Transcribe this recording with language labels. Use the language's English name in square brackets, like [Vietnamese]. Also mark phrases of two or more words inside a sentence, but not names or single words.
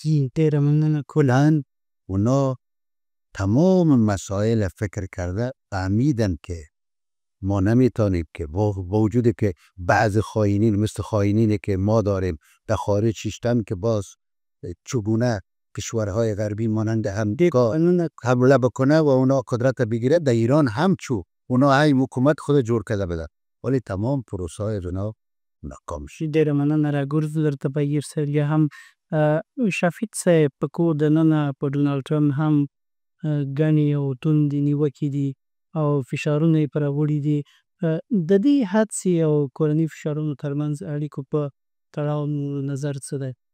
[Persian] کلن اونا تمام مسائل فکر کرده فهمیدن که ما نمیتانیم که با وجود که بعض خائنین مثل خائنینی که ما داریم در خارج شیشتن که باز چگونه کشورهای غربی مانند امریکا حمله بکنه و اونا قدرت بگیره، در ایران هم اونا های حکومت خود جوړ کرده بده ولی تمام پروسه های اونا ناکام شد. [Pashto] ډېره مننه راګرځو درته بهیر صاحب. یا هم شفیق صاحب په کور دننه په ډونالډ ټرمپ هم ګڼې او توندې نیوکې دي او فشارونه یې پرې وړي دي. د دې حدسې او کورني فشارونو ترمنځ اړیکو په تړاو نظر څه دی؟